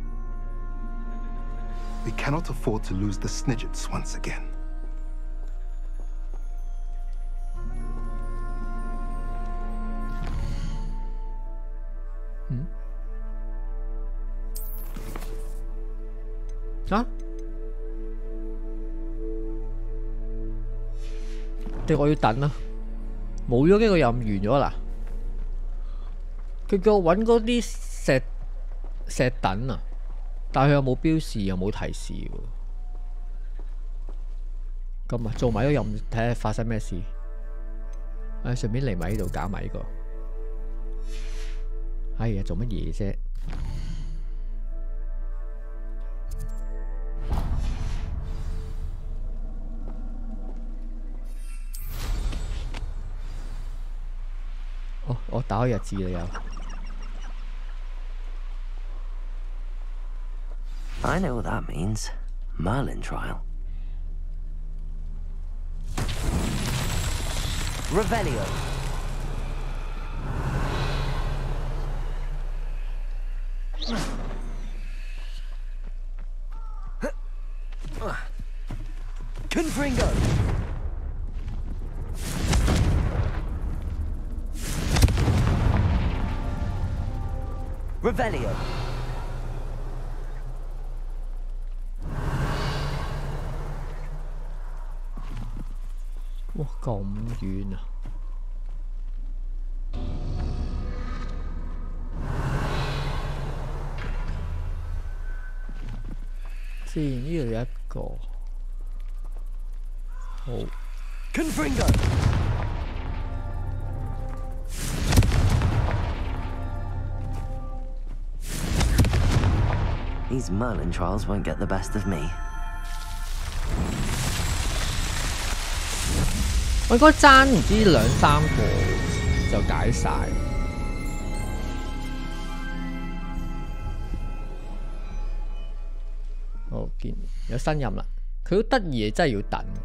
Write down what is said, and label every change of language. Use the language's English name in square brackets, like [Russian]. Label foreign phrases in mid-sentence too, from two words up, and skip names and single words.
[English] We cannot afford to lose the Snidgets once again. Hả? [Cantonese] 定我要等啊！冇咗呢個任務完咗啦。佢叫我揾嗰啲石等啊，但係佢又冇標示，又冇提示喎。咁啊，做埋呢個任務睇下發生咩事。順便嚟埋呢度搞埋呢個。哎呀，做乜嘢啫？我打開日誌啦又。 [English] I know what that means. Merlin trial. Revelio. Confringo. Revelio. [Cantonese] 哇，咁遠啊！先呢度有一個，好。 [English] Confringo. These Merlin trials won't get the best of me. [Cantonese] 我應該爭唔知2、3個就解晒。好，見有新任啦，佢好得意嘅，真係要等。